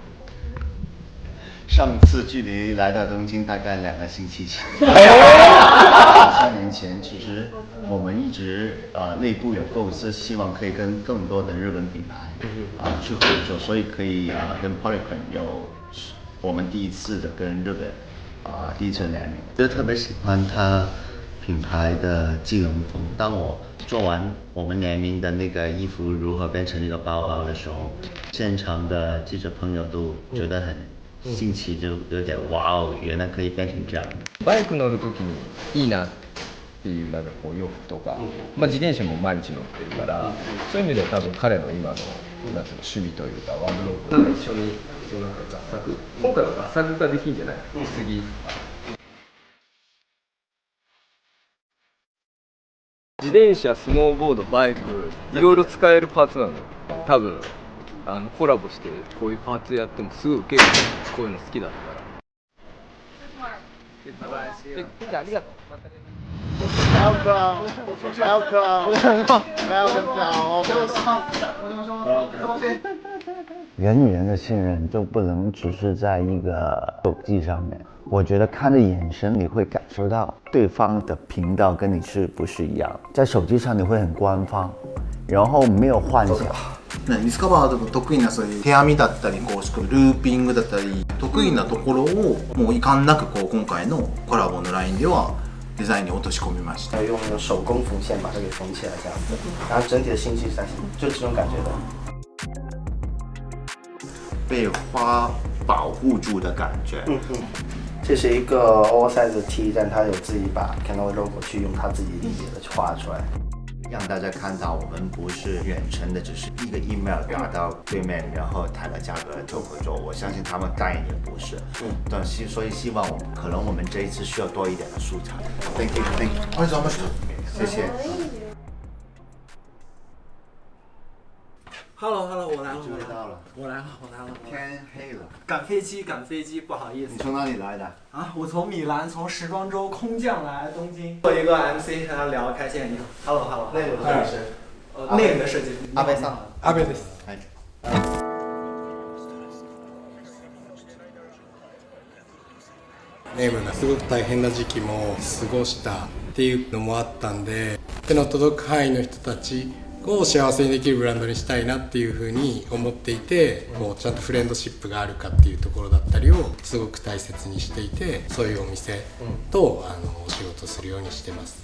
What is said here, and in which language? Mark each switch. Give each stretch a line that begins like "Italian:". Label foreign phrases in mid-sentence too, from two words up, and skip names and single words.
Chinese: 上次距离来到东京大概2个星期前。3年前，其实我们一直内部有构思，希望可以跟更多的日本品牌去合作，所以可以跟 Polycon 有我们第一次的跟日本第一次联名，就特别喜欢它品牌的机能风。当我做完我们联名的那个衣服如何变成一个包包的时候，现场的记者朋友都觉得很新奇，就有点哇哦，原来可以变成这样。
Japanese: バイク乗るときにいいなっていうなんかこう洋服とか、自転車も毎日乗ってるから、そういう意味で多分彼の今のなんていうの趣味というかワードローブなんか一緒になんか合作、今回は合作ができんじゃない？次。自転車、スノーボード、バイク、いろいろ使えるパーツなのよ。多分コラボしてこういうパーツやってもすごい受ける。こういうの好きだったら。じゃあありがとう。またね。
Chinese: 人与人的信任就不能只是在一个手机上面，我觉得看着眼神你会感受到对方的频道跟你是不是一样。在手机上你会很官方，然后没有幻想。
Japanese: ミスカバーの得意なそういう手編みだったりこうルーピングだったり得意なところをもう遺憾なくこう今回のコラボのラインではデザインに落とし込みました。
Chinese: 用手工缝线把它给缝起来这样子，然后整体的兴趣在就这种感觉的。被花保护住的感觉。这是一个 oversize 的 T， 但他有自己把 Cannot logo 去用他自己理解的去画出来，让大家看到我们不是远程的，只是一个 email 打到对面，然后谈了价格就合作。我相信他们代言也不是，所以希望可能我们这一次需要多一点的素材。
English: Thank you，
Japanese: ありがとうございました。
Chinese: 谢谢。 Hello， 我来了，我来了。天黑了，赶飞机，不好意思。你从哪里来的？啊，我从米兰，从时装周空降来东京，做一个 MC 和他聊开线。你好 ，Hello，内容的设计，内容的设计。阿贝桑，
Japanese: 阿贝です。ネームがすごく大変な時期も過ごしたっていうのもあったんで、手の届く範囲の人たちを幸せにできるブランドにしたいなっていうふうに思っていて、こうちゃんとフレンドシップがあるかっていうところだったりをすごく大切にしていて、そういうお店とお仕事するようにしてます。